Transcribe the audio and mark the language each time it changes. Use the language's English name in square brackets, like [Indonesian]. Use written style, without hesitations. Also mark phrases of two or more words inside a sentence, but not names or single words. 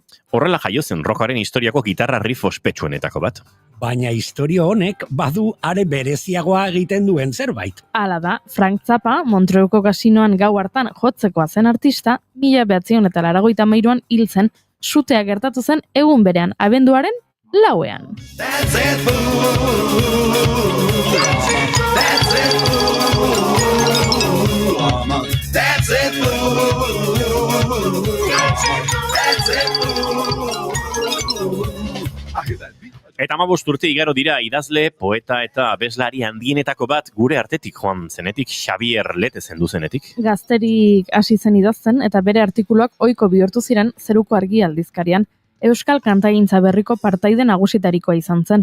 [Basque] Horrela jaio zen rockaren historiako gitarra riff ospetsuenetako bat. Baina historio honek badu are bereziagoa egiten duen zerbait. Hala da, Frank Zappa Montreuko kasinoan gau hartan jotzekoa zen artista, 1983an hil zen, sutea gertatu zen egun berean abenduaren 4ean. [English] That's it, boo. That's it, boo. That's it, boo. That's it, boo. [Basque] Eta 15 urte igaro dira idazle, poeta eta abeslari handienetako bat gure artetik joan zenetik, Xabier Lete zendu zenetik. Gazterik hasi zen idazten eta bere artikuluak ohiko bihurtu ziren Zeruko Argi aldizkarian. Euskal kantagintza berriko partaide nagusitarikoa izan zen.